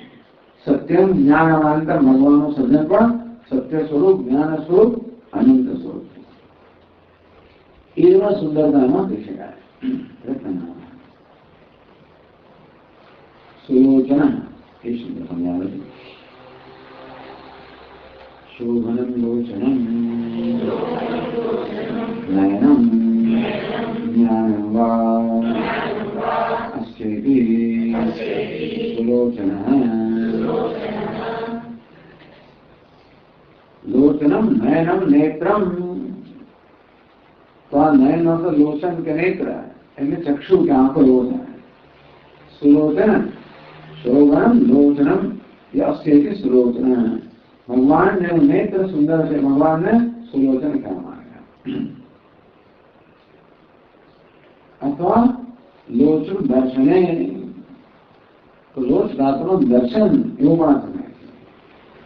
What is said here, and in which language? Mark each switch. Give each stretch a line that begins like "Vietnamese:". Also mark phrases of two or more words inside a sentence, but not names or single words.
Sanskrit: सत्यम् ज्ञानान्तर
Gujarati: ભગવાનનું સર્જન પણ સત્ય સ્વરૂપ, જ્ઞાન સ્વરૂપ, અનંત સ્વરૂપ છે। એવા સુંદરતામાં કહી શકાય। સુલોચન એ શબ્દ સમજાવે છે।
Sanskrit: शोभनम् लोचनम् नयनम् ज्ञानम् वा अस्येति सुलोचनः। लोचनम नयनम नेत्रम।
Gujarati: તો આ નયન મતલબ લોચન કે નેત્ર એટલે ચક્ષુ કે આંખો એવો થાય।
Sanskrit: सुलोचन शोभनम् लोचनम् એ अस्येति सुलोचन।
Gujarati: ભગવાન ને નેત્ર સુંદર છે, ભગવાન ને સુલોચન કહેવામાં આવે। અથવા લોચન દર્શને તો લોચ દાતનું દર્શન એવું પણ સમજાય છે।